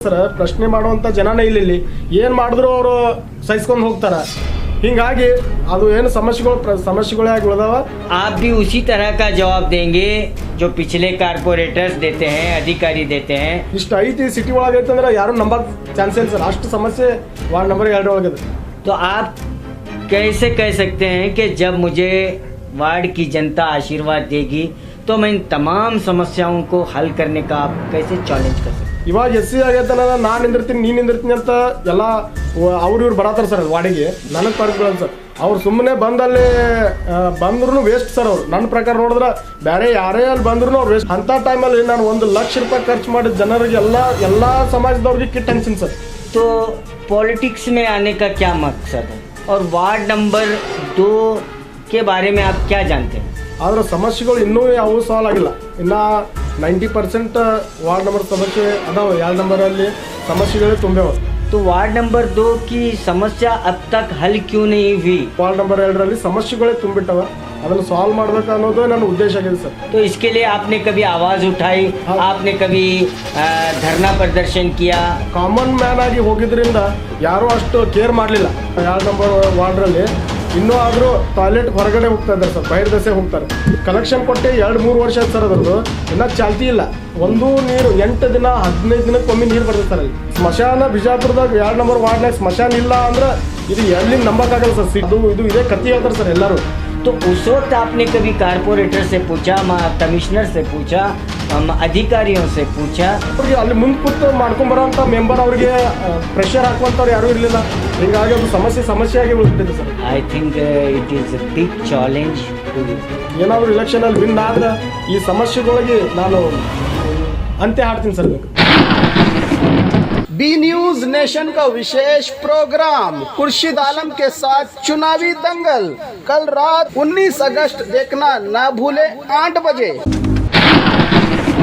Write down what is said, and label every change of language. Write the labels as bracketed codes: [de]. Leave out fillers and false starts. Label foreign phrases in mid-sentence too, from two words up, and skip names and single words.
[kn] ಸರ್ ಪ್ರಶ್ನೆ ಮಾಡುವಂತ ಜನನೇ ಇಲ್ಲಿ ಏನು ಮಾಡಿದ್ರು ಅವರು ಸಹಿಸ್ಕೊಂಡು ಹೋಗ್ತಾರ ಹಿಂಗಾಗಿ ಅದು ಏನು ಸಮಸ್ಯೆಗಳೇ ಆಗಿ ಉಳಿದಾವ. [hi] आप भी उसी तरह का जवाब देंगे जो पिछले कारपोरेटर्स देते हैं, अधिकारी देते हैं. [kn] ಇಷ್ಟು ಐತಿ ಸಿಟಿ ಒಳಗೆ ಐತಂದ್ರೆ ಯಾರು ನಂಬಕ್ ಚಾನ್ಸ್ ಇಲ್ಲ ಸರ್. ಅಷ್ಟು ಸಮಸ್ಯೆ [en] ward number [kn] 2 ಒಳಗಿದೆ. [hi] तो आप कैसे कह सकते हैं कि जब मुझे वार्ड की जनता आशीर्वाद देगी तो मैं इन तमाम समस्याओं को हल करने का आप कैसे चैलेंज कर सकते हैं? [kn] ಇವಾಗ SC ಆಗೈತೆ ನಾನು ನಿಂದಿರ್ತೀನಿ ನೀನು ನಿಂದಿರ್ತೀನಿ ಅಂತ ಎಲ್ಲ ಇವ್ರು ಬರತ್ತಾರ ಸರ್ ವಾರ್ಡಿಗೆ. ನನಗೆ ಪರ್ಕ್ ಸರ್ ಅವ್ರು ಸುಮ್ಮನೆ ಬಂದಲ್ಲಿ ಬಂದ್ರು ವೇಸ್ಟ್ ಸರ್. ಅವ್ರು ನನ್ನ ಪ್ರಕಾರ ನೋಡಿದ್ರೆ ಬೇರೆ ಯಾರೇ ಅಲ್ಲಿ ಬಂದ್ರು ಅವ್ರು ವೇಸ್ಟ್. ಅಂಥ ಟೈಮಲ್ಲಿ ನಾನು 1 ಲಕ್ಷ ರೂಪಾಯಿ ಖರ್ಚು ಮಾಡಿದ ಜನರಿಗೆ ಎಲ್ಲ ಸಮಾಜದವ್ರಿಗೆ ಕಿಟ್ ಹಂಚಿನಿ ಸರ್. [hi] तो पॉलिटिक्स में आने का क्या मकसद है और [en] ward number [hi] 2 के बारे में आप क्या जानते हैं? [kn] ಆದ್ರೆ ಸಮಸ್ಯೆಗಳು ಇನ್ನೂ ಯಾವ ಸಾಲ್ವ್ ಆಗಿಲ್ಲ. ಇನ್ನು 90% [en] ward number [kn] ಸಮಸ್ಯೆ ಅದಾವೆ. 2 ನಂಬರಲ್ಲಿ ಸಮಸ್ಯೆಗಳೇ ತುಂಬ್ಯಾವ. [hi] तो [en] ward number [hi] 2 की समस्या अब तक हल क्यों नहीं हुई? [en] ward number [kn] 2ರಲ್ಲಿ ಸಮಸ್ಯೆಗಳೇ ತುಂಬಿಟ್ಟವ. ಅದನ್ನು ಸಾಲ್ವ್ ಮಾಡ್ಬೇಕು ಅನ್ನೋದು ನನ್ನ ಉದ್ದೇಶ ಆಗಿದೆ ಸರ್. [hi] तो इसके लिए आपने कभी आवाज़ उठाई? आपने कभी धरना प्रदर्शन किया? [en] common man [kn] ಆಗಿ ಹೋಗಿದ್ರಿಂದ ಯಾರೂ ಅಷ್ಟು ಕೇರ್ ಮಾಡಲಿಲ್ಲ. 2 ನಂಬರ್ ವಾರ್ಡ್ರಲ್ಲಿ ಇನ್ನೂ ಆದರೂ ಟಾಯ್ಲೆಟ್ ಹೊರಗಡೆ ಹೋಗ್ತಾ ಇದ್ದಾರೆ ಸರ್, ಬಹಿರ್ ದಸೆ ಹೋಗ್ತಾರೆ. ಕಲೆಕ್ಷನ್ ಕೊಟ್ಟು 2-3 ವರ್ಷ ಆಯ್ತು ಸರ್. ಅದರದ್ದು ಇನ್ನೂ ಚಾಲ್ತಿ ಇಲ್ಲ. ಒಂದು ನೀರು 8 ದಿನ 15 ದಿನಕ್ಕೊಮ್ಮೆ ನೀರು ಬರ್ತಿರ್ತಾರೆ ಅಲ್ಲಿ. ಸ್ಮಶಾನ ಬಿಜಾಪುರದಾಗ 2 ನಂಬರ್ ವಾರ್ಡ್ನಾಗ ಸ್ಮಶಾನ ಇಲ್ಲ ಅಂದ್ರೆ ಇದು ಎಲ್ಲಿ ನಂಬಕ್ಕಾಗಲ್ಲ ಸರ್. ಇದು ಇದೇ ಕತ್ತಿ ಹೇಳ್ತಾರೆ ಸರ್ ಎಲ್ಲರೂ. [hi] तो उस वक्त आपने कभी कारपोरेटर से पूछा, कमिश्नर से पूछा, अधिकारियों से पूछा? [kn] ಅವ್ರಿಗೆ ಅಲ್ಲಿ ಮುಂದೆ ಕೂತು ಮಾಡ್ಕೊಂಬರೋಂಥ ಮೆಂಬರ್ ಅವ್ರಿಗೆ ಪ್ರೆಷರ್ ಹಾಕುವಂಥವ್ರು ಯಾರೂ ಇರಲಿಲ್ಲ. ಹೀಗಾಗಿ ಅದು ಸಮಸ್ಯೆಯಾಗಿ ಉಳಿದ್ಬಿಟ್ಟಿದೆ ಸರ್. [en] I think it is a big challenge. [kn] ಏನಾದರೂ ಇಲೆಕ್ಷನಲ್ಲಿ ವಿನ್ ಆದ್ರೆ ಈ ಸಮಸ್ಯೆಗಳಿಗೆ ನಾನು ಅಂತ್ಯ ಹಾಡ್ತೀನಿ ಸರ್. [hi] बी न्यूज नेशन का विशेष प्रोग्राम खुर्शीद आलम के साथ चुनावी दंगल कल रात 19 अगस्त देखना ना भूले 8 बजे.